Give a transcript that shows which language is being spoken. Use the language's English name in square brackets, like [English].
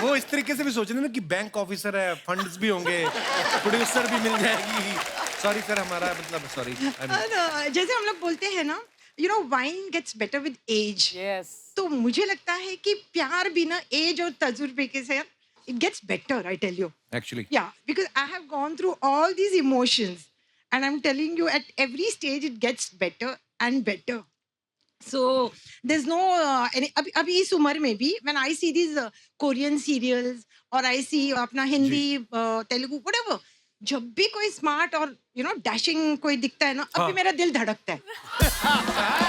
[Hindi] वो इस तरीके से भी सोच रहे हैं ना कि बैंक ऑफिसर है, फंड्स भी होंगे, प्रोड्यूसर भी मिल जाएगी। सॉरी सर, हमारा मतलब सॉरी। जैसे हम लोग बोलते हैं ना, [English] Wine gets better with age. Yes. [Hindi] तो मुझे लगता है कि प्यार भी ना एज और तजुर्बे के साथ [English] It gets better, I tell you. Actually Yeah, because I have gone through all these emotions, and I'm telling you, at every stage it gets better and better. So there's no [Hindi] अभी इस उम्र में भी [English] when I see these Korean serials or I see [Hindi] अपना Hindi, Telugu, [English] whatever, [Hindi] जब भी कोई smart और डैशिंग कोई दिखता है ना, अब भी मेरा दिल धड़कता है।